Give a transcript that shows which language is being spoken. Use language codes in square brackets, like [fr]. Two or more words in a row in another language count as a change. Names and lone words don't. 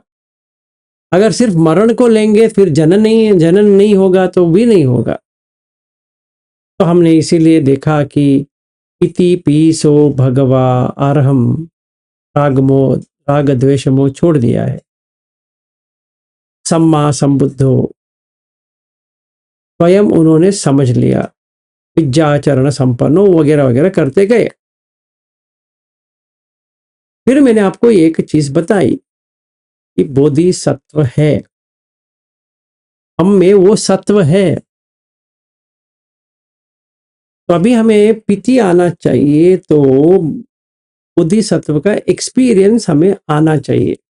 [hi] अगर सिर्फ मरण को लेंगे, फिर जनन नहीं होगा तो भी नहीं होगा। तो हमने इसीलिए देखा कि [pi] इति पीसो भगवा अर्हम, [hi] राग द्वेष मोह छोड़ दिया है। [pi] सम्मा संबुद्धो, [hi] स्वयं उन्होंने समझ लिया, [pi] विद्याचरण संपन्नो [hi] वगैरह वगैरह करते गए। फिर मैंने आपको एक चीज बताई कि बोधिसत्व है, हम में वो सत्व है। तो अभी हमें पीति आना चाहिए, तो बोधिसत्व का एक्सपीरियंस हमें आना चाहिए।